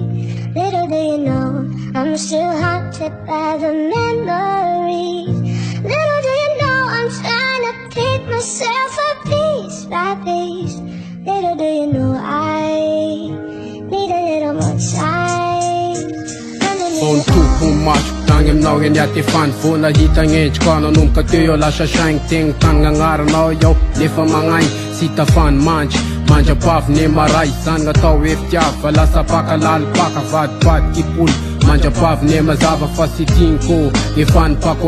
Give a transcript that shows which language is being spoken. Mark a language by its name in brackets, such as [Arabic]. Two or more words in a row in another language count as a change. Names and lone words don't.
[English] Little do you know I'm still haunted by the memories. Little do you know I'm trying to pick myself up piece by piece. Little do you know I need a little more time. [Malagasy] On toko maso tagny aminao eny aty fany vo nahita gn'endriko anao nomboka teo eo lasa saigny tegny tagnagnaranao iaho nefa magnaigny sy tafany mandrapavy ne maray zany gn'atao hoe fitiava fa lasa pakalalipaka vadibadiky ipolo mandrapavy ne mazava fa sy tigniko efa nipako